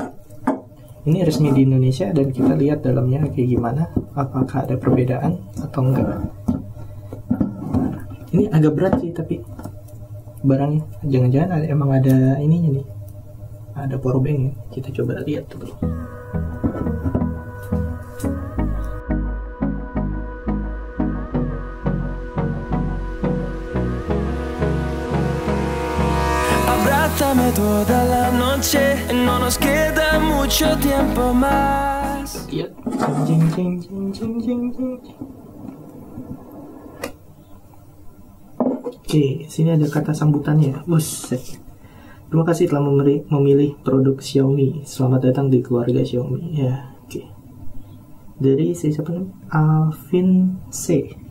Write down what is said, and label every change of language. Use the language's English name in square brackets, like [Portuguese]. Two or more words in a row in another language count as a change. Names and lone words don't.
[Indonesian] Ini resmi di Indonesia, dan kita lihat dalamnya kayak gimana, apakah ada perbedaan atau enggak. Ini agak berat sih, tapi barangnya jangan-jangan emang ada ininya nih, ada powerbank. Kita coba lihat dulu. [Spanish] Abrázame toda la noche, no nos queda mucho tiempo más. [Indonesian] Lihat, jing jing jing jing jing jing. Oke, sini ada kata sambutannya. Buset. Terima kasih telah memilih produk Xiaomi. Selamat datang di keluarga Xiaomi. Ya, oke. Dari siapa namanya? Alvin C.